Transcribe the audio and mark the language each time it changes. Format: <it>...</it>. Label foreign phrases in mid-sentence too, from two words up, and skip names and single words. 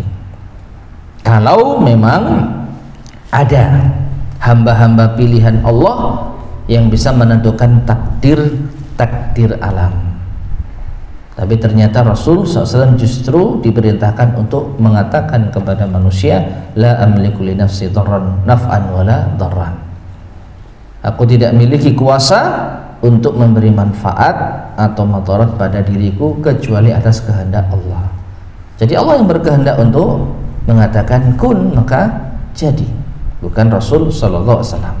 <id>Kalau memang ada hamba-hamba pilihan Allah yang bisa menentukan takdir alam. Tapi ternyata Rasul SAW justru diperintahkan untuk mengatakan kepada manusia,</id> <ar>لا أملك لنفسي ضرا نفعا ولا ضرا.</ar> <id>Aku tidak memiliki kuasa untuk memberi manfaat atau madarat pada diriku kecuali atas kehendak Allah. Jadi Allah yang berkehendak untuk mengatakan kun, maka jadi, bukan Rasul</id> <ar>صلى الله عليه وسلم.</ar>